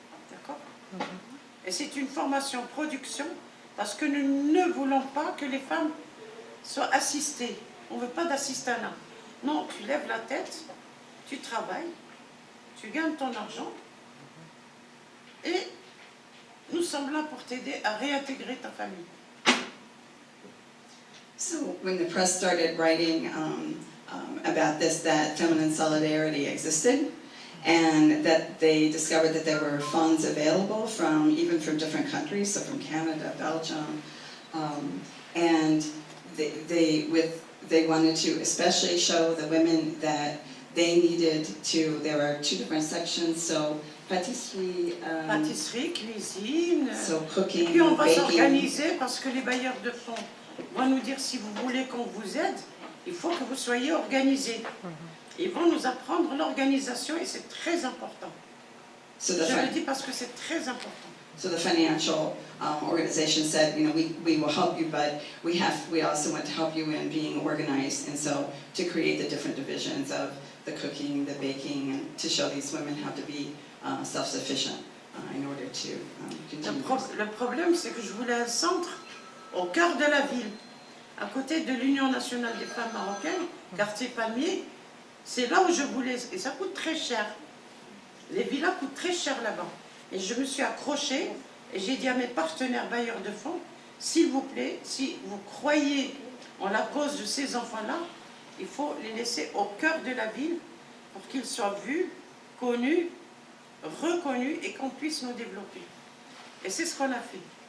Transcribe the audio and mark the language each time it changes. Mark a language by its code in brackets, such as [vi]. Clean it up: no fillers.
[fr] D'accord ? Et c'est une formation production, parce que nous ne voulons pas que les femmes soient assistées. On ne veut pas d'assistanat. Non, tu lèves la tête, tu travailles, tu gagnes ton argent, et nous sommes là pour t'aider à réintégrer ta famille. [en] So when the press started writing about this, that feminine solidarity existed, and that they discovered that there were funds available even from different countries, so from Canada, Belgium, and they wanted to especially show the women that they needed to. There are 2 different sections, so pâtisserie, [fr] Pâtisserie, cuisine, [en] so [fr] et [en] cooking, [fr] puis on va [en] baking. [fr] s'organiser parce que les bailleurs de fonds vont nous dire si vous voulez qu'on vous aide, il faut que vous soyez organisés. Ils vont nous apprendre l'organisation et c'est très important. [en] So [fr] Je le dis parce que c'est très important. [en] So the financial organization said, we will help you, but we also want to help you in being organized, and so to create the different divisions of the cooking, the baking, and to show these women how to be self-sufficient in order to continue. [fr] Le problème, c'est que je voulais un centre au cœur de la ville, à côté de l'Union nationale des femmes marocaines, quartier Palmier. C'est là où je voulais, et ça coûte très cher. Les villas coûtent très cher là-bas. Et je me suis accrochée, et j'ai dit à mes partenaires bailleurs de fonds, s'il vous plaît, si vous croyez en la cause de ces enfants-là, il faut les laisser au cœur de la ville pour qu'ils soient vus, connus, reconnus et qu'on puisse nous développer. Et c'est ce qu'on a fait.